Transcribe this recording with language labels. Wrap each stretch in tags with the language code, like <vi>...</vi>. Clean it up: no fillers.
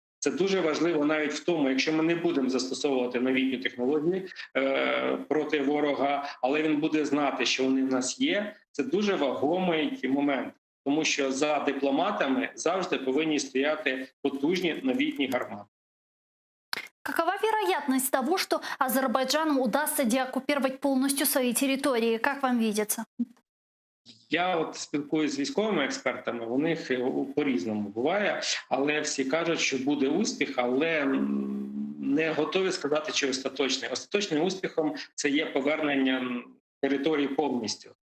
<uk>Це дуже важливо навіть в тому, якщо ми не будемо застосовувати новітні технології проти ворога, але він буде знати, що вони в нас є. Це дуже вагомий момент, тому що за дипломатами завжди повинні стояти потужні новітні гармати.</uk> <ru>Какова вероятность того, что Азербайджану удастся деоккупировать полностью свои территории? Как вам видится?</ru> <uk>Я от спілкуюся з військовими експертами, у них по-різному буває, але всі кажуть, що буде успіх, але не готові сказати, чи остаточний. Остаточним успіхом це є повернення території повністю.</uk>